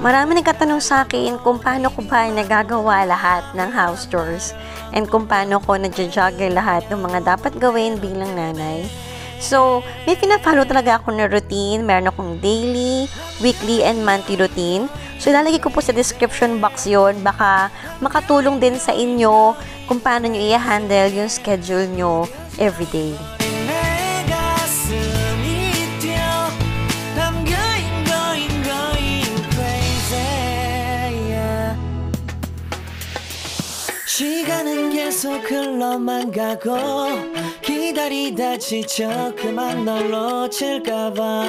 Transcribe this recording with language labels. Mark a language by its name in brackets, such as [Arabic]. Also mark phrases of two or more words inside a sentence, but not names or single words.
[Filipino] Marami nagkatanong sa akin kung paano ko ba nagagawa lahat ng [English] house chores [Filipino] and kung paano ko nag-juggle lahat ng mga dapat gawin bilang nanay. So, may pina-follow talaga ako na routine. Meron akong [English] daily, weekly, and monthly routine. [Filipino] So, ilalagay ko po sa [English] description box [Filipino] yon. Baka makatulong din sa inyo kung paano nyo i-handle yung schedule nyo everyday. [Korean] 시간은 계속 흘러만 가고 기다리다 지쳐 그만 널 놓칠까봐